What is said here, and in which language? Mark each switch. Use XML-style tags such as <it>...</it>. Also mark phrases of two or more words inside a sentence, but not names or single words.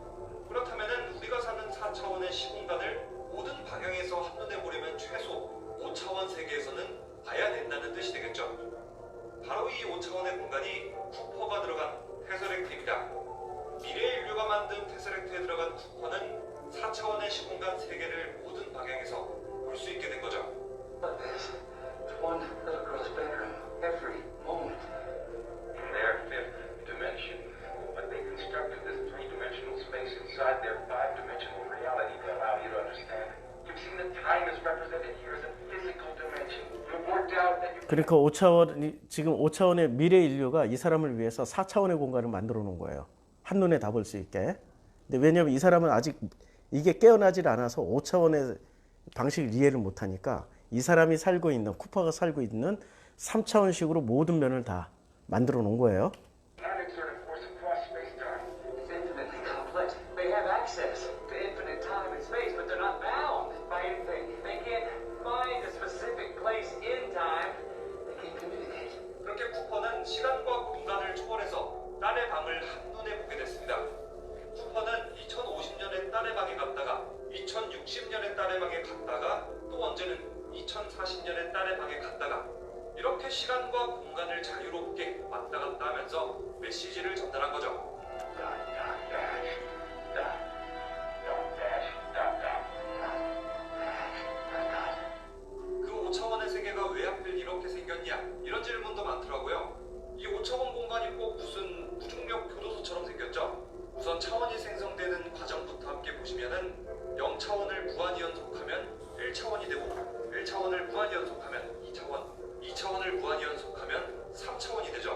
<ko>그렇다면은 우리가 사는 4차원의 시공간을 모든 방향에서 한눈에 보려면 최소 5차원 세계에서는 봐야 된다는 뜻이 되겠죠. 바로 이 5차원의 공간이 쿠퍼가 들어간 테서렉트입니다. 미래의 인류가 만든 테서렉트에 들어간 쿠퍼는 4차원의 시공간 세계를 모든 방향에서 볼 수 있게 된 거죠.</ko> <en>But this, it's one little girl's bedroom every moment. In their fifth dimension, but they constructed this three-dimensional space inside their five-dimensional reality to allow you to understand. You've seen that time is represented here as a physical dimension. You've worked out that you</en> <ko>그러니까 5차원, 지금 5차원의 미래 인류가 이 사람을 위해서 4차원의 공간을 만들어 놓은 거예요. 한눈에 다 볼 수 있게. 근데 왜냐하면 이 사람은 아직 이게 깨어나질 않아서 5차원의 방식을 이해를 못하니까 이 사람이 살고 있는, 쿠퍼가 살고 있는 3차원식으로 모든 면을 다 만들어 놓은 거예요.</ko> <en>unexerted force across space-time. It's infinitely complex. They have access to infinite time and space, but they're not bound by anything. They can't find a specific place in time. They can't communicate.</en> <ko>그렇게 쿠퍼는 시간과 공간을 초월해서 딸의 방을 한눈에 보게 됐습니다. 쿠퍼는 2050년에 딸의 방에 갔다가 2060년에 딸의 방에 갔다가 또 언제는 2040년에 딸의 방에 갔다가 이렇게 시간과 공간을 자유롭게 왔다 갔다 하면서 메시지를 전달한 거죠.</ko> <en>Dot, dot, dash. Dot. Dot, dash. Dot, dot.</en> <ko>그 5차원의 세계가 왜 하필 이렇게 생겼냐? 이런 질문도 많더라고요. 이 5차원 공간이 꼭 무슨 무중력 교도소처럼 생겼죠? 우선 차원이 생성되는 과정부터 함께 보시면은 0차원을 무한히 연속하면 1차원이 되고 1차원을 무한히 연속하면 2차원, 2차원을 무한히 연속하면 3차원이 되죠.</ko>